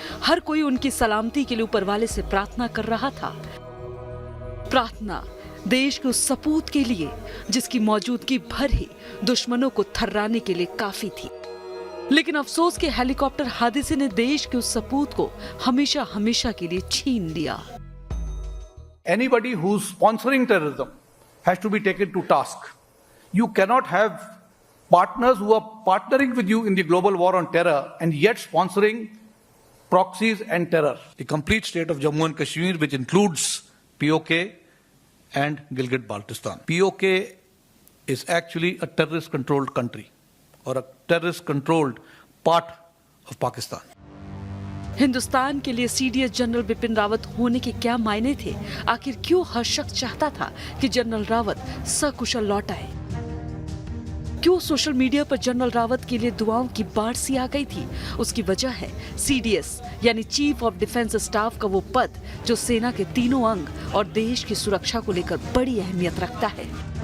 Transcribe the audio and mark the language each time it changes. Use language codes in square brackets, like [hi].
[hi] हर कोई उनकी सलामती के लिए ऊपर वाले से प्रार्थना कर रहा था। प्रार्थना देश के उस सपूत के लिए जिसकी मौजूदगी भर ही दुश्मनों को थर्राने के लिए काफी थी। लेकिन अफसोस के हेलीकॉप्टर हादसे ने देश के उस सपूत को हमेशा हमेशा के लिए छीन लिया। [en] Anybody who's sponsoring terrorism has to be taken to task. You cannot have partners who are partnering with you in the global war on terror and yet sponsoring proxies and terror. The complete state of Jammu and Kashmir, which includes POK and Gilgit-Baltistan. POK is actually a terrorist-controlled country or a terrorist-controlled part of Pakistan. [hi] Hindustan के लिए CDS general Bipin Rawat होने के क्या मायने थे? आखिर क्यों हर शख्स चाहता था कि जनरल रावत सकुशल लौट आए? क्यों सोशल मीडिया पर जनरल रावत के लिए दुआओं की बाढ़ सी आ गई थी? उसकी वजह है सीडीएस यानी चीफ ऑफ डिफेंस स्टाफ का वो पद जो सेना के तीनों अंग और देश की सुरक्षा को लेकर बड़ी अहमियत रखता है।